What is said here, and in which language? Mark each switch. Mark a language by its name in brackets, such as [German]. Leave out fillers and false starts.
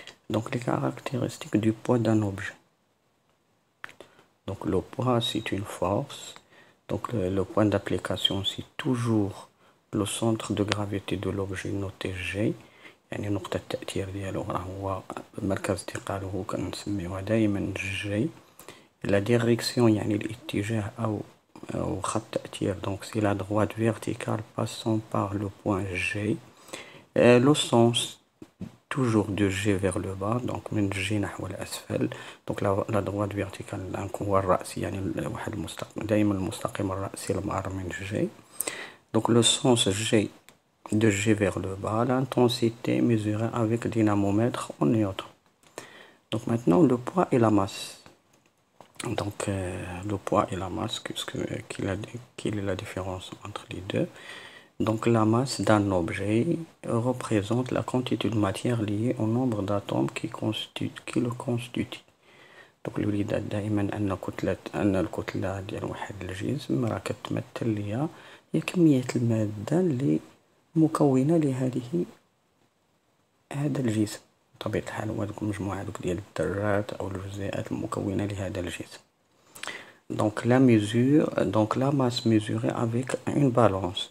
[French] Donc les caractéristiques du poids d'un objet. Donc le poids c'est une force, donc le point d'application c'est toujours le centre de gravité de l'objet noté G. [Arabic] يعني نقطة التأثير ديالو راه هو مركز استقراره كنسميوها دائما جي. لا ديريكسيون يعني الاتجاه أو خط التأثير [French] donc c'est la droite verticale passant par le point G. Le sens toujours de G vers le bas, donc [Arabic] من G نحو الأسفل. [French] donc la droite verticale donc [Arabic] هو الرأسي يعني واحد المستقيم دائما المستقيم الرأسي المعر من G. [French] donc le sens G de G vers le bas, l'intensité mesurée avec dynamomètre en newton. Donc maintenant le poids et la masse. Donc le poids et la masse, quelle est la différence entre les deux? Donc la masse d'un objet représente la quantité de matière liée au nombre d'atomes qui le constituent. [Arabic] donc الوليدات دائما أن الكتلة ديال واحد الجسم راه كتمثل ليها هي كمية المادة اللي مكونة لهذه هذا الجسم. بطبيعة الحال هو هذوك المجموعة هذوك ديال الذرات أو الجزيئات المكونة لهذا الجسم. [French] donc la masse mesurée avec une balance.